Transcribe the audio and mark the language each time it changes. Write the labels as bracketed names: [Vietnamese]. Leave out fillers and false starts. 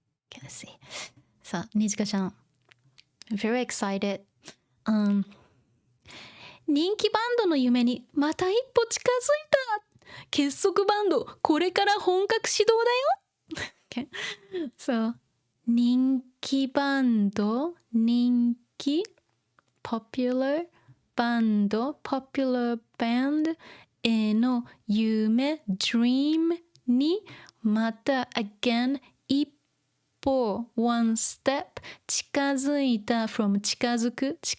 [English] Okay, let's see. [Japanese] さあ、 [English] Nijikaちゃん very excited. [Japanese] 人気バンドの夢にまた一歩近づいた結束バンドこれから本格始動だよ [English] okay. So 人気バンド人気 popular バンド popular band への夢 dream にまた again 一歩 one step 近づいた from 近づく